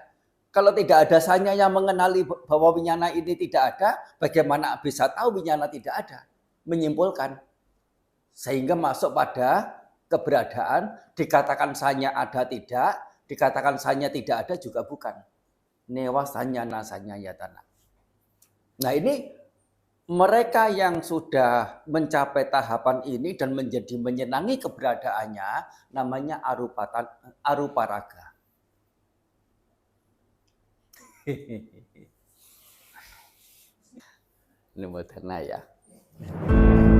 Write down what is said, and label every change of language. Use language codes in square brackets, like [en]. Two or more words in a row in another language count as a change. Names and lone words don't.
[id] Kalau tidak ada sannya yang mengenali bahwa winyana ini tidak ada, bagaimana bisa tahu winyana tidak ada? Menyimpulkan. Sehingga masuk pada keberadaan, dikatakan sanya ada tidak, dikatakan sanya tidak ada juga bukan. [pi] Newa sanya nasanya yatana. [id] Nah ini mereka yang sudah mencapai tahapan ini dan menjadi menyenangi keberadaannya, namanya [pi] arupa raga. [id] Ini moderna ya.